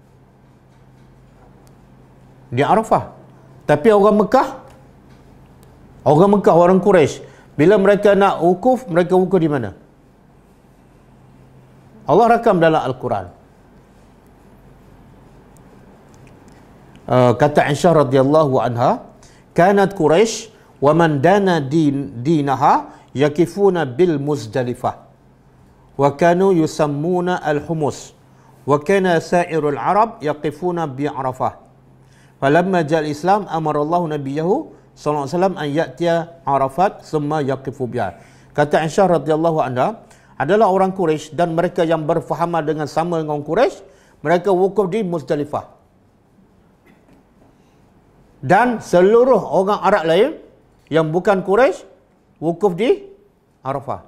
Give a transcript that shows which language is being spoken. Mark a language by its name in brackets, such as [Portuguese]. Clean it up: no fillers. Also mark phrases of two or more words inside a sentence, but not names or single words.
[Malay] Di Arafah. Tapi orang Mekah, orang Quraisy, bila mereka nak wukuf, mereka wukuf di mana? Allah rakam dalam Al-Quran. [Arabic] Kata Aisyah رضي الله عنها، كانت قريش ومن دان دينها يقفون بالمزدلفة وكانوا يسمون الحمس وكان سائر العرب يقفون بعرفة. فلما جاء الإسلام أمر الله نبيه صلى الله عليه وسلم أن يأتي عرفات ثم يقف بها. [Malay] Kata Aisyah [Arabic] رضي الله عنها, [Malay] adalah orang Quraisy dan mereka yang berfahaman dengan sama dengan Quraisy, mereka wukuf di Muzdalifah. Dan seluruh orang Arab lain yang bukan Quraisy wukuf di Arafah.